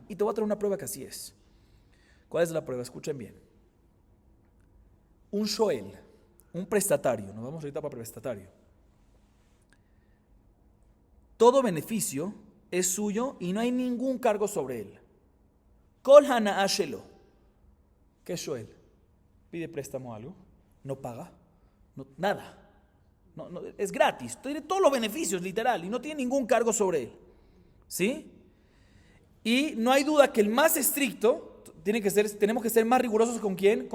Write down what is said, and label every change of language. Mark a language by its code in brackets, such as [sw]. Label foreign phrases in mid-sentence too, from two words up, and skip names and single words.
[es] Y te voy a traer una prueba que así es. ¿Cuál es la prueba? Escuchen bien. Un shoel, un prestatario, nos vamos ahorita para prestatario. Todo beneficio es suyo y no hay ningún cargo sobre él. [he] כל הנאה שלו. [es] ¿Qué es shoel? Pide préstamo algo, no paga, nada. No, es gratis, tiene todos los beneficios, literal, y no tiene ningún cargo sobre él. ¿Sí? Y no hay duda que el más estricto tenemos que ser más rigurosos ¿con quién?